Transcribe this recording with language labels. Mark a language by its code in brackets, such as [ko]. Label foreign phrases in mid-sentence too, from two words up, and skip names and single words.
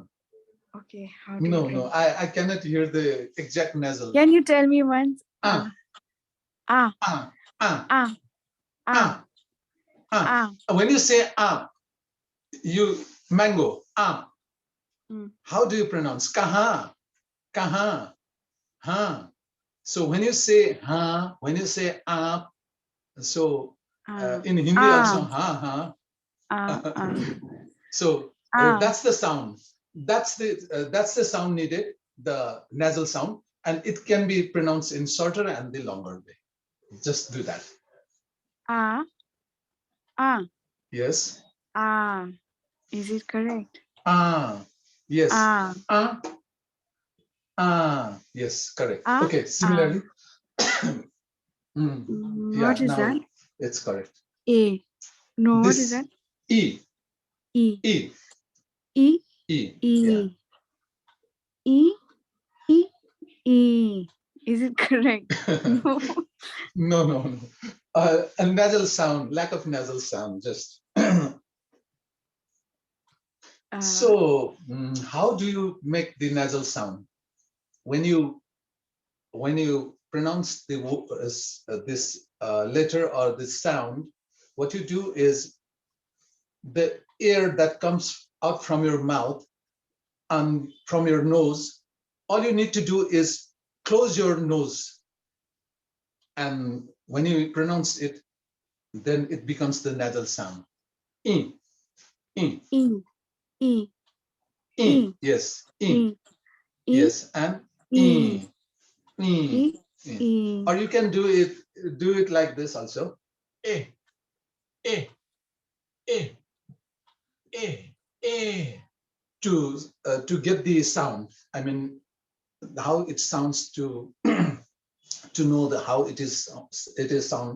[en] Okay. How do you No, pronounce? I cannot hear the exact nasal. Can you tell me once? Ah, Ah. ah, ah, Ah. Ah. ah, ah. Ah. When you say you mango, Mm. how do you pronounce? [hi] Kaha, kaha, ha. [en] So when you say ha, when you say so Ah. in Hindi also Ah. ha. Ah. Ah. So Ah. that's the sound. That's the sound needed, the nasal sound, and it can be pronounced in shorter and the longer way. Just do that. Ah. Ah. Yes. Ah. Is it correct? Yes. Ah. Yes, correct. Ah. Okay, Ah. similarly. What Yeah, is now that? it's correct. A. No, what is This that? E, E. E, E. E. Yeah. E. E. E. E. Is it correct? No. No. A nasal sound, lack of nasal sound, just. So, how do you make the nasal sound? When you pronounce this letter or this sound, what you do is the air that comes out from your mouth and from your nose, all you need to do is close your nose, and when you pronounce it, then it becomes the nasal sound. E, e, E. E. e. E. Yes, e. E. E. Yes, and E. e, e, E. e. E. Or you can do it like this also. E, e, e, e, e. To get the sound. I mean, how it sounds to to know how it is sound.